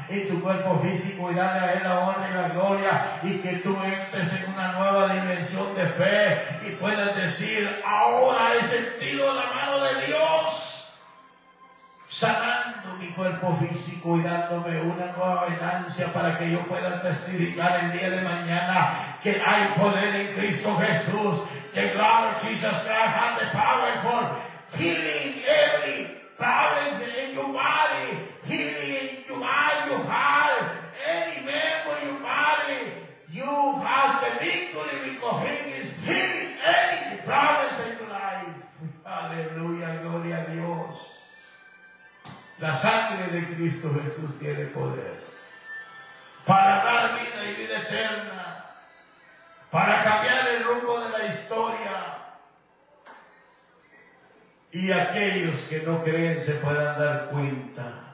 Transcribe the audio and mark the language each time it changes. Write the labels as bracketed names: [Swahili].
[Spanish] en tu cuerpo físico y darle a Él la honra y la gloria, y que tú entres en una nueva dimensión de fe y puedas decir: ahora he sentido la mano de Dios sanando mi cuerpo físico y dándome una nueva venancia para que yo pueda testificar el día de mañana que hay poder en Cristo Jesús. [English] The Lord Jesus Christ has the power for healing every problems in your body, healing in your mind, your heart, any member of your body. You have the victory because He is healing any problems in your life. [Spanish] Aleluya, gloria a Dios. La sangre de Cristo Jesús tiene poder para dar vida y vida eterna, para cambiar el rumbo de la historia, y aquellos que no creen se puedan dar cuenta de